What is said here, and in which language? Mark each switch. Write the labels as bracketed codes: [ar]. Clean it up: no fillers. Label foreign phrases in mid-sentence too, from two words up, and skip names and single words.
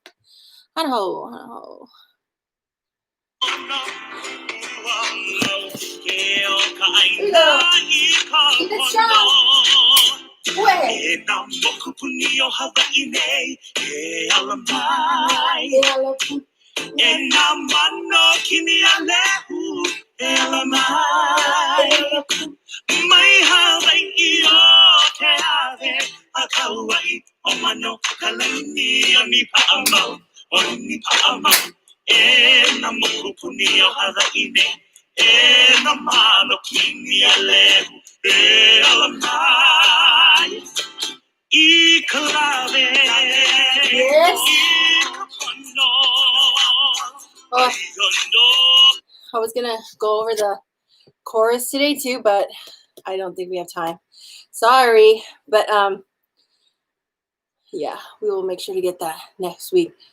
[en] Hanaho, hanaho. Here we go. Keep it strong. [haw] E na moku puni o Hawaii nei, e ala mai. E na mano kini a lehu, e ala mai. Mai Hawaii o te ave, a Kauai o mano kalani o ni paamau, o ni paamau. E na moku puni o Hawaii nei, e na mano kini a lehu, e ala mai. [en] Yes. Oh, I was gonna go over the chorus today too, but I don't think we have time. Sorry, but yeah, we will make sure to get that next week.